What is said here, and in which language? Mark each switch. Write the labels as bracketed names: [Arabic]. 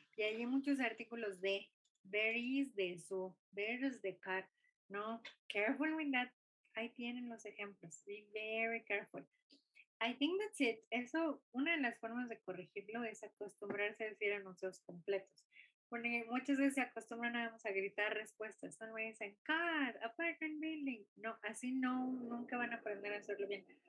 [Spanish] Y hay muchos artículos de there is, de so, there's the car. No, [English] careful with that. [Spanish] Ahí tienen los ejemplos. [English] Be very careful. I think that's it. [Spanish] Eso, una de las formas de corregirlo es acostumbrarse a decir enunciados completos. Porque muchas veces se acostumbran nada más a gritar respuestas. No me dicen car, apartment building. No, así no, nunca van a aprender a hacerlo bien.